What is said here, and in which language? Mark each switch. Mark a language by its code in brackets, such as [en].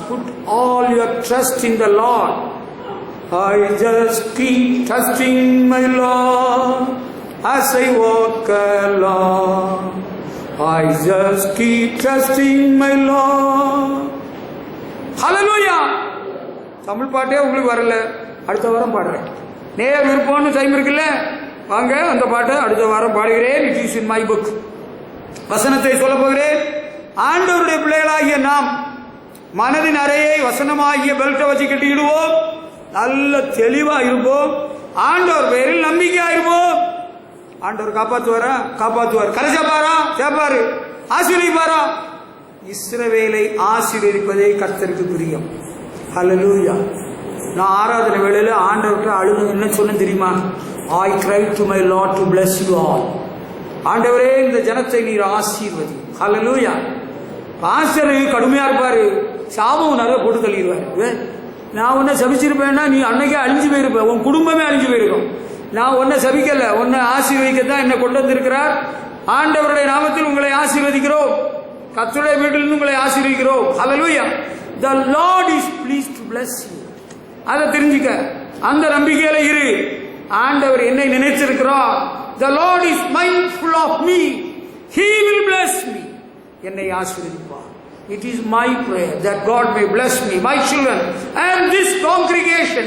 [en] Put all your trust in the Lord. I just keep trusting my Lord as I walk along. I just keep trusting my Lord. Hallelujah. [ta] Tamil பாட்டே உங்களுக்கு வரல, அடுத்த வாரம் பாடுறேன். நேர விருப்பம்னு time இருக்குல்ல, வாங்க அந்த பாட்டை அடுத்த வாரம் பாடுகிறேன். [en] It is in my book. [ta] வசனத்தை சொல்ல போகிறேன். ஆண்டவருடைய பிள்ளைகளாகிய நாம் மனதின் அறையை வசனமாகிய பெல்ட்டை வச்சு கட்டிக்கிடுவோம். நல்ல தெளிவா இருப்போம். ஆண்டவர் பேரில் நம்பிக்கையா இருப்போம். ஆண்டவர் காப்பாற்றுவாரா? காப்பாற்றுவார். கரை சேர்ப்பாரா? சேர்ப்பாரு. ஆசீர்வதிப்பாரா? இஸ்ரவேலை ஆசீர்வதிப்பதே கர்த்தருக்கு பிரியம். ஹல்லேலூயா. நான் ஆராதனை வேளையில ஆண்டவர்கிட்ட அழுது என்ன சொன்ன தெரியுமா? [en] I cried to my Lord to bless you all. [ta] ஆண்டவரே இந்த ஜனத்தை நீர் ஆசீர்வதி. ஹல்லேலூயா. பாஸ்டர் கடுமையா இருப்பாரு, சாபம் நிறைய போட்டு தள்ளிடுவாரு. நான் உன்னை சபிச்சிருப்பேன்னா நீ அன்னைக்கே அழிஞ்சு போயிருப்ப, உன் குடும்பமே அழிஞ்சு போயிருக்கும். நான் உன்னை சபிக்கல, உன்னை ஆசீர்வதிக்கத்தான் என்னை கொண்டு வந்திருக்கிறார். ஆண்டவருடைய நாமத்தில் உங்களை ஆசீர்வதிக்கிறோம். கர்த்தருடைய வீட்டிலிருந்து உங்களை ஆசீர்வதிக்கிறோம். ஹல்லேலூயா. [en] The Lord is pleased to bless you. [ta] அதை தெரிஞ்சுக்க, அந்த நம்பிக்கையில இரு. ஆண்டவர் என்னை நினைச்சிருக்கிறார். [en] The Lord is mindful of me. He will bless me. [ta] என்னை ஆசீர்வதிப்பார். [en] It is my prayer that God may bless me, my children and this congregation.